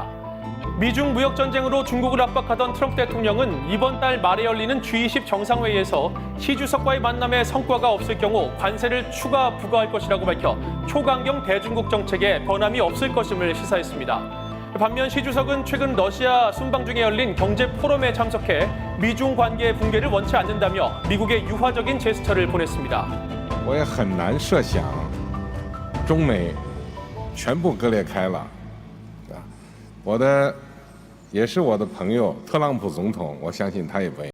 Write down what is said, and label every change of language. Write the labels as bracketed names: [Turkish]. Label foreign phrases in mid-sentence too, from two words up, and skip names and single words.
[Korean] 미중 무역 전쟁으로 중국을 압박하던 트럼프 대통령은 이번 달 말에 열리는 G20 정상회의에서 시 주석과의 만남에 성과가 없을 경우 관세를 추가 부과할 것이라고 밝혀 초강경 대중국 정책에 변함이 없을 것임을 시사했습니다. 반면 시 주석은 최근 러시아 순방 중에 열린 경제 포럼에 참석해 미중 관계 붕괴를 원치 않는다며 미국의 유화적인 제스처를 보냈습니다. [Chinese] 我也很难设想中美全部割裂开了，也是我的朋友特朗普总统，我相信他也不愿意。